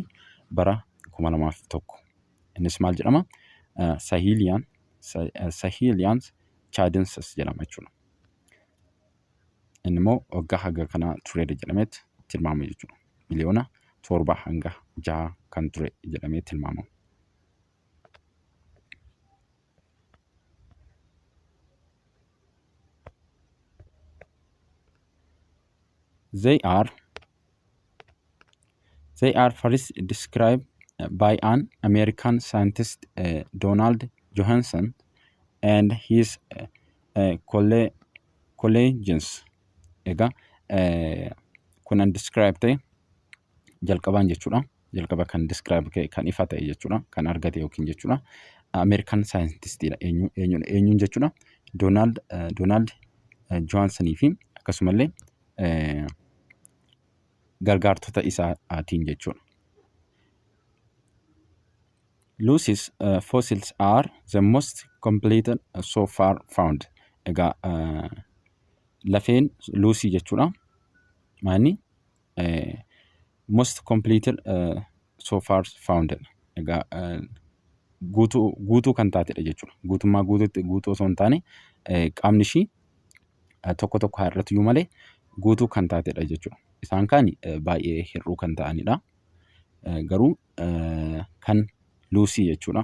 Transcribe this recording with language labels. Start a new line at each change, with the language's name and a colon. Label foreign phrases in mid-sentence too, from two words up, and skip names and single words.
Oromo: Bara 2001. Innis maal jedhama? Sahelian chadensis jedhama jechuudha. Inni immoo waggaa haga kana tureera jedhameetti tilmaamama jechuudha. Miliyoona 7 hanga 6 kan ture jedhamee tilmaamama.
English: They are first described by an American scientist, Donald Johanson, and his colleagues.
Oromo: Egaa kun describe ta'e jalqabaan jechuudha. Jalqaba kan describe kan ifa ta'e jechuudha. Kan argate yookiin jechuudha. Ameerikaan saayintistiidha. Eenyuun jechuudha Doonaald Johaansonii fi akkasumallee gargaartota isaatiin jechuudha.
English: Lucy's fossils are the most complete so far found.
Oromo: Egaa lafeen Lucy jechuudha.
English: Maani most completed so far found.
Oromo: Egaa guutuu kan taatedha jechuudha. Guutummaa guutuu osoo hin taane qaamni ishii tokko tokko har'atu iyyuu malee guutuu kan taatedha jechuudha. Isaan kaan baay'ee hir'uu kan ta'anidha. Garuu kan Lucy jechuudha.